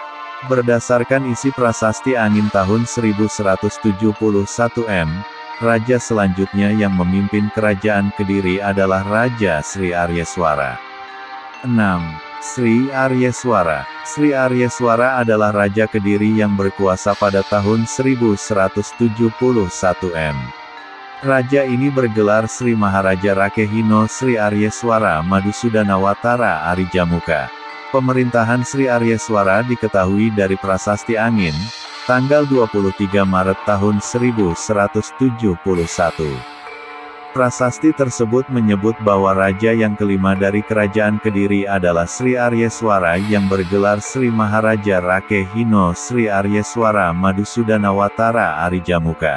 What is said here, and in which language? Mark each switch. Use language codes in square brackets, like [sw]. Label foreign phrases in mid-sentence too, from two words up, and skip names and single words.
[id] Berdasarkan isi Prasasti Angin tahun 1171 M, raja selanjutnya yang memimpin kerajaan Kediri adalah Raja Sri Aryeswara. 6. Sri Aryeswara. Sri Aryeswara adalah Raja Kediri yang berkuasa pada tahun 1171 M. Raja ini bergelar Sri Maharaja Rakehino Sri Aryeswara Madusudanawatara Arijamuka. Pemerintahan Sri Aryeswara diketahui dari Prasasti Angin, tanggal 23 Maret tahun 1171. Prasasti tersebut menyebut bahwa raja yang kelima dari kerajaan Kediri adalah Sri Aryeswara yang bergelar Sri Maharaja Rakehino Sri Aryeswara Madusudanawatara Arijamuka.